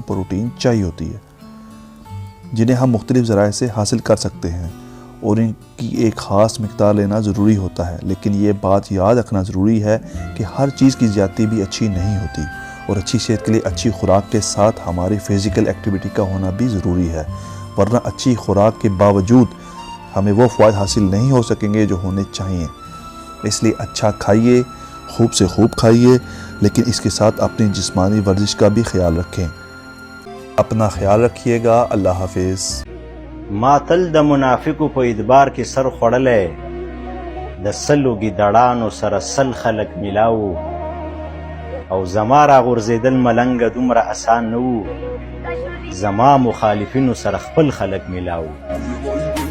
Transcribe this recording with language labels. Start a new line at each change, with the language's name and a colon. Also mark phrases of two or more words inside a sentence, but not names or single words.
Urdu: پروٹین چاہیے ہوتی ہے، جنہیں ہم مختلف ذرائع سے حاصل کر سکتے ہیں اور ان کی ایک خاص مقدار لینا ضروری ہوتا ہے، لیکن یہ بات یاد رکھنا ضروری ہے کہ ہر چیز کی زیادتی بھی اچھی نہیں ہوتی اور اچھی صحت کے لیے اچھی خوراک کے ساتھ ہماری
English: physical activity
Urdu: کا ہونا بھی ضروری ہے، ورنہ اچھی خوراک کے باوجود ہمیں وہ فوائد حاصل نہیں ہو سکیں گے جو ہونے چاہیے۔ اس لیے اچھا کھائیے، خوب سے خوب کھائیے، لیکن اس کے ساتھ اپنی جسمانی ورزش کا بھی خیال رکھیں۔ اپنا خیال رکھیے گا۔ اللہ حافظ۔
Pashto: ما تل د منافقو په ادبار کې سر خوړلی، د سلو ګیدړانو سره سل خلک میلاو، او زما راغورځېدل ملنګه دومره اسان نه وو، زما مخالفینو سره خپل خلک میلاو.